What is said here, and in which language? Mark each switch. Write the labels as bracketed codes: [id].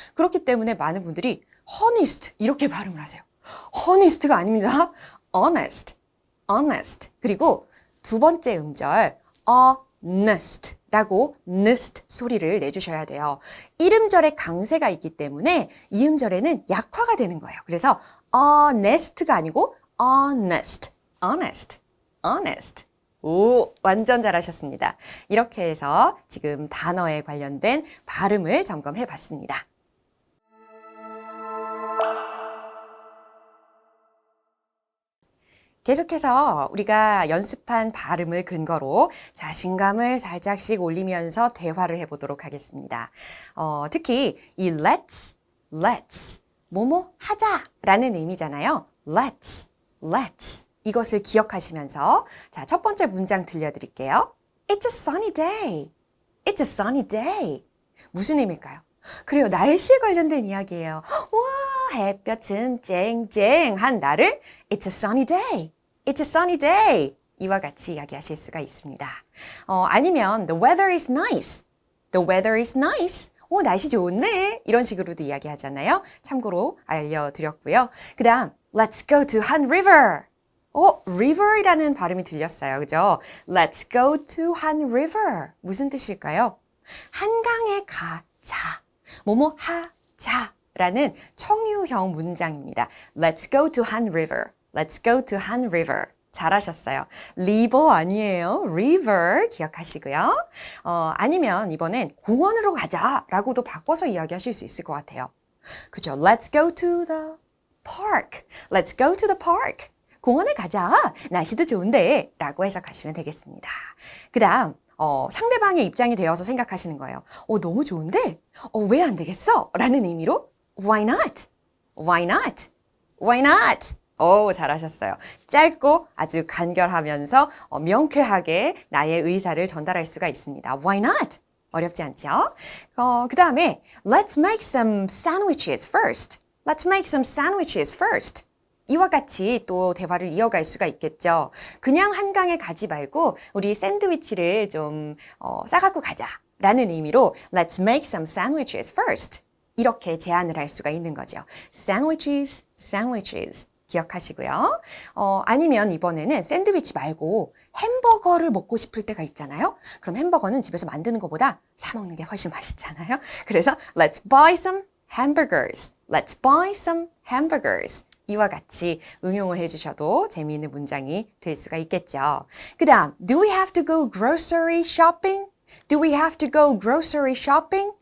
[ko] 그렇기 때문에 많은 분들이 honest 이렇게 발음을 하세요. honest가 아닙니다. [en] honest, honest. [ko] 그리고 두 번째 음절 honest 라고 nest 소리를 내주셔야 돼요. 1음절에 강세가 있기 때문에 2음절에는 약화가 되는 거예요. 그래서 honest가 아니고 honest, honest, honest. 오, 완전 잘하셨습니다. 이렇게 해서 지금 단어에 관련된 발음을 점검해 봤습니다. 계속해서 우리가 연습한 발음을 근거로 자신감을 살짝씩 올리면서 대화를 해보도록 하겠습니다. 특히 이 let's, 뭐뭐 하자라는 의미잖아요. [en] let's. [ko] 이것을 기억하시면서 자, 첫 번째 문장 들려드릴게요. [en] It's a sunny day. It's a sunny day. [ko] 무슨 의미일까요? 그래요. 날씨에 관련된 이야기예요. 와, 햇볕은 쨍쨍한 날을 [en] It's a sunny day. It's a sunny day. [ko] 이와 같이 이야기하실 수가 있습니다. 아니면 [en] The weather is nice. The weather is nice. [ko] 날씨 좋네. 이런 식으로도 이야기하잖아요. 참고로 알려드렸고요. 그 다음 [en] Let's go to Han River. [ko] river이라는 발음이 들렸어요. 그죠? [en] Let's go to Han River. [ko] 무슨 뜻일까요? 한강에 가자. 뭐뭐 하자라는 청유형 문장입니다. [en] Let's go to Han River. Let's go to Han River. [ko] 잘하셨어요. river 아니에요. river 기억하시고요. 아니면 이번엔 공원으로 가자라고도 바꿔서 이야기하실 수 있을 것 같아요. 그죠? [en] Let's go to the park. Let's go to the park. [ko] 공원에 가자. 날씨도 좋은데 라고 해석하시면 되겠습니다. 그 다음 상대방의 입장이 되어서 생각하시는 거예요. 너무 좋은데 왜 안 되겠어? 라는 의미로 [en] Why not? Why not? Why not? [ko] 잘하셨어요. 짧고 아주 간결하면서 명쾌하게 나의 의사를 전달할 수가 있습니다. [en] Why not? [ko] 어렵지 않죠? 그 다음에 [en] Let's make some sandwiches first. Let's make some sandwiches first. [ko] 이와 같이 또 대화를 이어갈 수가 있겠죠. 그냥 한강에 가지 말고 우리 샌드위치를 좀 싸갖고 가자라는 의미로 [en] Let's make some sandwiches first. [ko] 이렇게 제안을 할 수가 있는 거죠. [en] Sandwiches, sandwiches. [ko] 기억하시고요. 아니면 이번에는 샌드위치 말고 햄버거를 먹고 싶을 때가 있잖아요. 그럼 햄버거는 집에서 만드는 것보다 사 먹는 게 훨씬 맛있잖아요. 그래서 [en] Let's buy some hamburgers. Let's buy some hamburgers. [ko] 이와 같이 응용을 해주셔도 재미있는 문장이 될 수가 있겠죠. 그 다음, [en] do we have to go grocery shopping? Do we have to go grocery shopping?